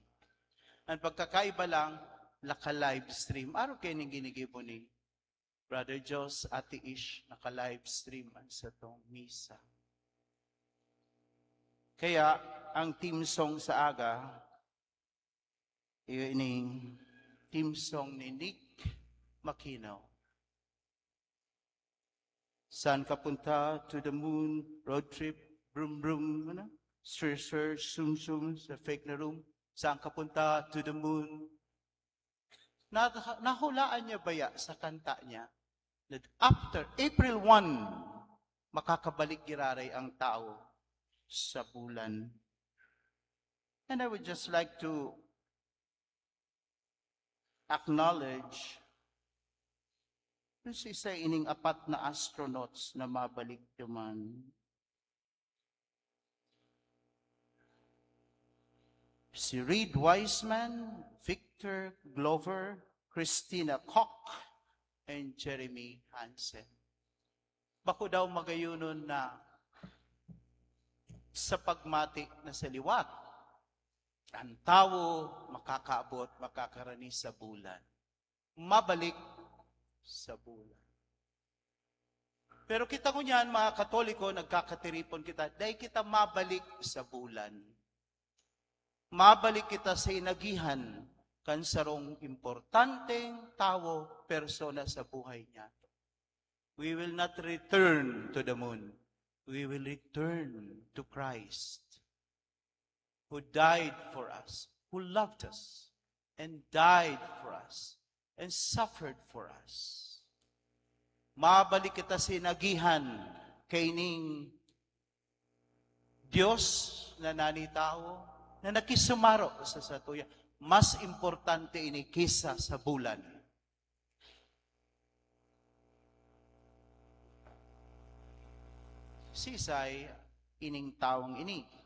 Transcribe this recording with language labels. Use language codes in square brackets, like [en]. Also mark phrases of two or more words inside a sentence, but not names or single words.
[bik] Ang pagkakaiba lang, naka-live stream. Araw kayo ning ginigibo ni Brother Jos, Ate Ish, naka-live stream sa tong misa. Kaya, ang [en] team song [bik] sa aga, ining [en] team song [bik] ni Nick Makino. [tl] Saan ka punta? [en] To the moon, road trip, brum brum, ano? Sir, sum sum, sa fake na room. [tl] Saan ka punta? [en] To the moon. [bik] Nahulaan niya baya sa kanta niya? [en] That after April 1, [bik] makakabalik giraray ang tao sa bulan. [en] And I would just like to acknowledge [bik] si isa ining 4 na astronauts na mabalik naman. Si Reed Wiseman, Victor Glover, Christina Koch, and Jeremy Hansen. Bako daw magayunon na sa pagmati na sa liwat, ang tao makakaabot, makakarani sa bulan. Mabalik sa bulan. Pero kita ko niyan, mga Katoliko, nagkakatiripon kita, dahil kita mabalik sa bulan. Mabalik kita sa inagihan, kan sarong importanteng tao, persona sa buhay niya. [en] We will not return to the moon. We will return to Christ, who died for us, who loved us, and died for us, and suffered for us. [bik] Mabalik kita sa inagihan kay ning Diyos na nanitao, na nakisumaro sa satuya. Mas importante ini kisa sa bulan. Sisay, ining taong ini.